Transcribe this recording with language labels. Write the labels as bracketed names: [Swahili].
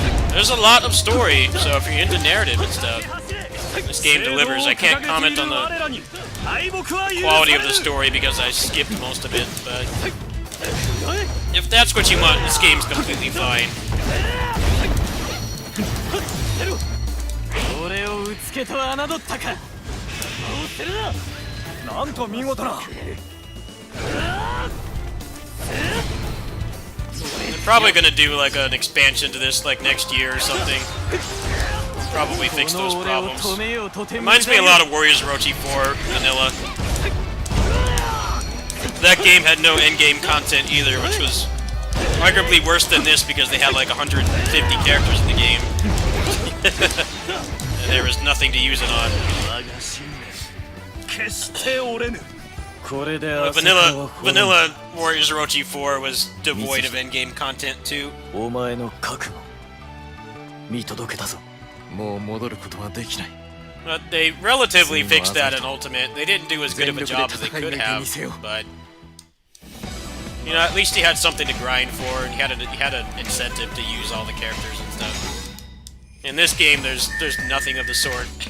[English] There's a lot of story, so if you're into narrative and stuff, this game delivers. I can't comment on the quality of the story because I skipped most of it, but if that's what you want, this game's completely fine. [Japanese] 俺をうつけと侮ったか。なんと見事な。 [English] They're probably gonna do like an expansion to this like next year or something. Probably fix those problems. Reminds me a lot of Warriors Orochi 4 vanilla. That game had no endgame content either, which was arguably worse than this because they had like 150 characters in the game. And there was nothing to use it on. Vanilla Warriors Orochi 4 was devoid of endgame content too. [Japanese] お前の覚悟見届けたぞ。もう戻ることはできない。 [English] But they relatively fixed that in Ultimate. They didn't do as good of a job as they could have, but you know, at least he had something to grind for, and he had an incentive to use all the characters and stuff. In this game, there's nothing of the sort.